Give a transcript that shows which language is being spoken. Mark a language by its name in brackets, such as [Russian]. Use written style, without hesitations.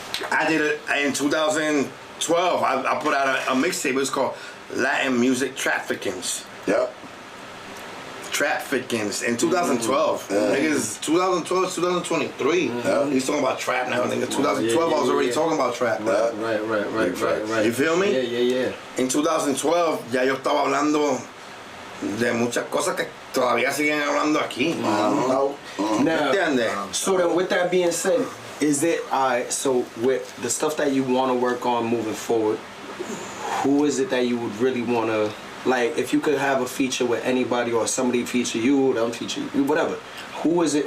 [English] I did it in 2012. I put out a mixtape. It was called Latin Music Traffickings. Yep. Traffickings in 2012. Niggas, 2012, 2023. He's talking about trap now. Nigga, 2012, I was already talking about trap. Right. You feel me? Yeah. [Spanish] En 2012 ya yo estaba hablando de muchas cosas que todavía siguen hablando aquí. [English] Now, [Spanish] ¿Entiendes? [English] so then with that being said, is it so with the stuff that you want to work on moving forward, who is it that you would really want to Like, if you could have a feature with anybody, or somebody feature you, them feature you, whatever. Who is it?